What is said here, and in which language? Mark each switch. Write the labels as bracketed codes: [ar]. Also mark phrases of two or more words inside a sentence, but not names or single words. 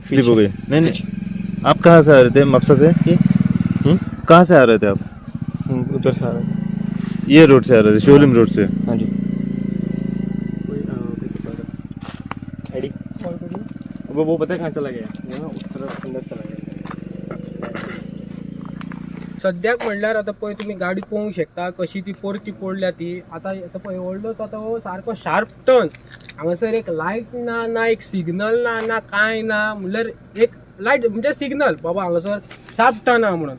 [hi] स्लिप हो गई. नहीं, आप कहाँ से आ रहे थे? मक्सा से? कहाँ से आ रहे थे आप? उधर से आ रहे थे. ये रोड से आ रहे थे, शिवलिम रोड से? हाँ जी. वो पता है कहाँ चला गया? वो ना उस तरफ अंदर चला गया. [kok] सद्याक म्हणल्यार आता पळय तुम्ही गाडी पळोवंक शकता कशी ती परती पडल्या ती. आता पळय व्हडलो तो आता सारको [en] sharp turn. [kok] हांगासर एक लायट ना एक सिग्नल ना काय ना. म्हणल्यार एक लायट म्हणजे सिग्नल बाबा हांगासर [en] sharp turn [kok] आहा म्हणून.